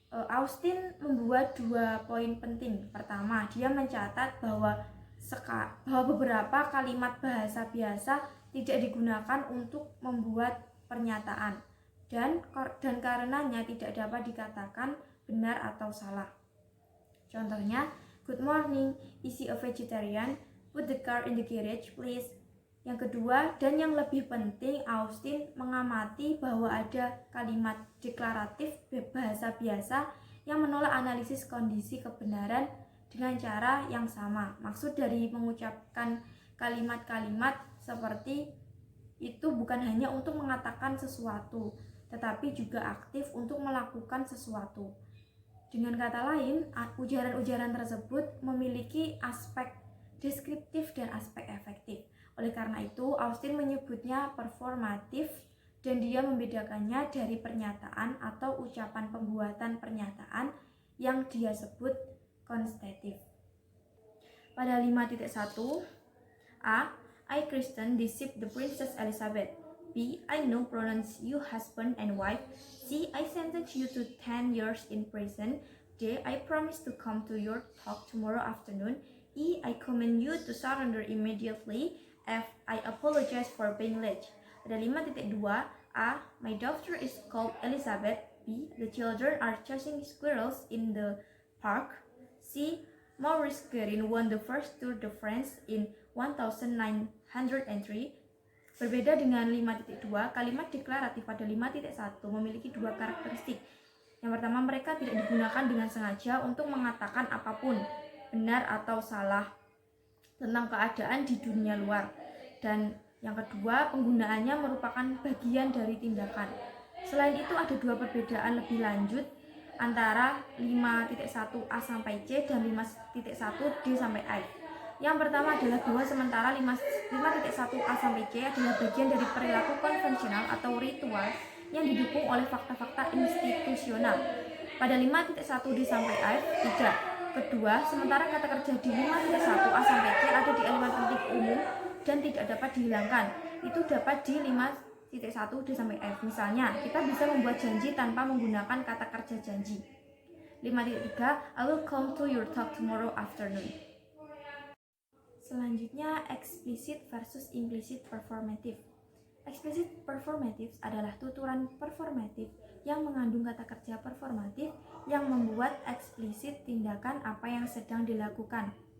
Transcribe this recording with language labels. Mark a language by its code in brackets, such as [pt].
[id] Austin membuat 2 poin penting. Pertama, dia mencatat bahwa beberapa kalimat bahasa biasa tidak digunakan untuk membuat pernyataan dan karenanya tidak dapat dikatakan benar atau salah. Contohnya, [en] good morning, is he a vegetarian? Put the car in the garage, please. [id] Yang kedua, dan yang lebih penting, Austin mengamati bahwa ada kalimat deklaratif bahasa biasa yang menolak analisis kondisi kebenaran dengan cara yang sama. Maksud dari mengucapkan kalimat-kalimat seperti itu bukan hanya untuk mengatakan sesuatu, tetapi juga aktif untuk melakukan sesuatu. Dengan kata lain, ujaran-ujaran tersebut memiliki aspek deskriptif dan aspek efektif. Oleh karena itu, Austin menyebutnya performatif dan dia membedakannya dari pernyataan atau ucapan pembuatan pernyataan yang dia sebut konstatif. Pada 5.1, A. [en] I Kristen deceive the Princess Elizabeth. B. I know pronounce you husband and wife. C. I sentence you to 10 years in prison. D. I promise to come to your talk tomorrow afternoon. E. I command you to surrender immediately. F. I apologize for being late. [id] Pada [en] 5.2, A. My daughter is called Elizabeth. B. The children are chasing squirrels in the park. C. Maurice Garin won the first Tour de France in 1903. [id] Berbeda dengan 5.2, kalimat deklaratif pada 5.1 memiliki 2 karakteristik. Yang pertama, mereka tidak digunakan dengan sengaja untuk mengatakan apapun, benar atau salah, tentang keadaan di dunia luar. Dan yang kedua, penggunaannya merupakan bagian dari tindakan. Selain itu, ada 2 perbedaan lebih lanjut antara 5.1a sampai C dan 5.1d sampai I. Yang pertama adalah bahwa sementara 5.1a sampai C adalah bagian dari perilaku konvensional atau ritual yang didukung oleh fakta-fakta institusional. Pada 5.1d sampai I tidak. Kedua, sementara kata kerja di 5.1a sampai C ada di elemen penting umum dan tidak dapat dihilangkan. Itu dapat di 5.1d sampai F. Misalnya, kita bisa membuat janji tanpa menggunakan kata kerja janji. [en] 5.3, I will come to your talk tomorrow afternoon. [id] Selanjutnya, explicit versus implicit performative. Explicit performative adalah tuturan performatif yang mengandung kata kerja performatif yang membuat eksplisit tindakan apa yang sedang dilakukan.